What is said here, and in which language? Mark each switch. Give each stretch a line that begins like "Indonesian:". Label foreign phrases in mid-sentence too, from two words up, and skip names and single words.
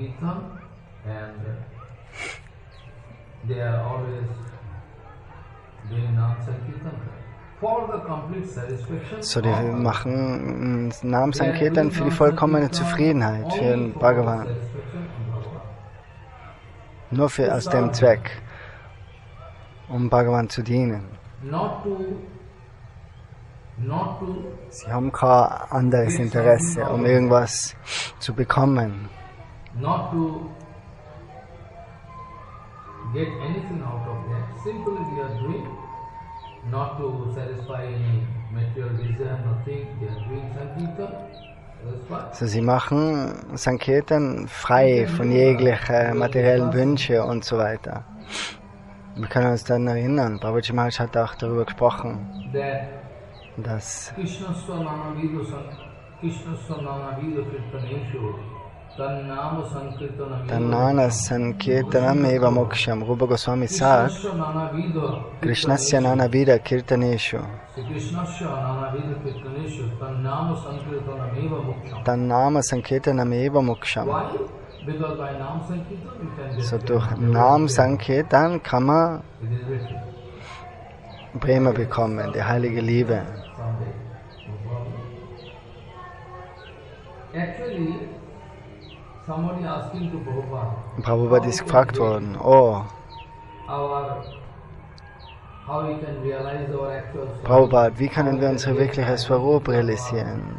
German: So, die machen Nam-Sankirtan für die vollkommene Zufriedenheit, für den Bhagavan. Nur aus dem Zweck, um Bhagavan zu dienen. Sie haben kein anderes Interesse, um irgendwas zu bekommen.
English: Get anything out of that. Simply they are doing, not to satisfy any material desire, nothing. They are doing Sankirtan. So,
German: sie machen Sankirtan frei von jeglichen materiellen Wünschen und so weiter. Wir können uns dann erinnern, Babaji Maharaj hat auch darüber gesprochen, dass
Sanskrit: Tannana Sankirtanam eva moksham.
German: Rupa Gosvami sagt,
Sanskrit: Krishnasya nanavida kirtaneshu. Tannama Sankirtanam eva moksham.
German: So durch Nam Sankirtan kann man Prema bekommen, die heilige Liebe. Prabhupada ist gefragt worden, Prabhupada, wie können wir unser wirkliches Swarup realisieren?